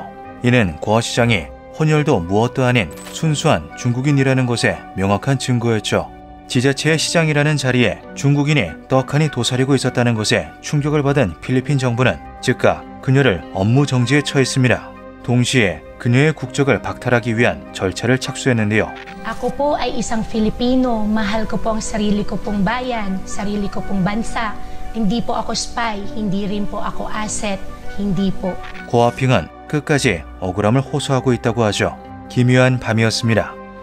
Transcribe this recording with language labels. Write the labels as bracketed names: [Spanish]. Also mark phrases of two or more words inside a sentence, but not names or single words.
[Korean] 이는 고아 시장이 혼혈도 무엇도 아닌 순수한 중국인이라는 것에 명확한 증거였죠. 지자체의 시장이라는 자리에 중국인이 떡하니 도사리고 있었다는 것에 충격을 받은 필리핀 정부는 즉각 그녀를 업무 정지에 처했습니다. 동시에 그녀의 국적을 박탈하기 위한 절차를 착수했는데요. [Filipino] Ako po ay isang Filipino. Mahal ko po ang sarili ko pong bayan, sarili ko pong bansa. Hindi po ako spy, hindi rin po ako asset, hindi po. [Korean] 고아핑은 끝까지 억울함을 호소하고 있다고 하죠. 기묘한 밤이었습니다.